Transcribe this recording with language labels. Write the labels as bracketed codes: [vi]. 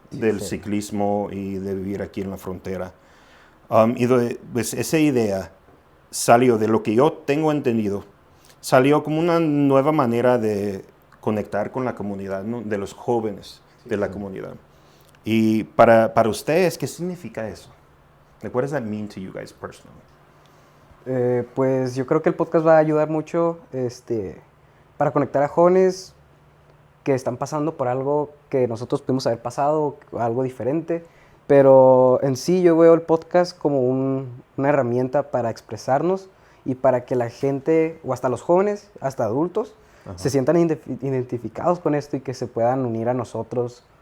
[es] Del ciclismo y de vivir aquí en la frontera. Pues esa idea salió de lo que yo tengo entendido, salió como una nueva manera de conectar con la comunidad, ¿no? De los jóvenes de la comunidad. Y para ustedes, ¿qué significa eso? [en] Like, what does that mean to you guys personally? [es] Pues yo creo que el podcast va a ayudar mucho para conectar a jóvenes que están pasando por algo que nosotros pudimos haber pasado, algo diferente. Pero en sí yo veo el podcast como una herramienta para expresarnos y para que la gente, o hasta los jóvenes, hasta adultos, se sientan identificados con esto y que se puedan unir a nosotros.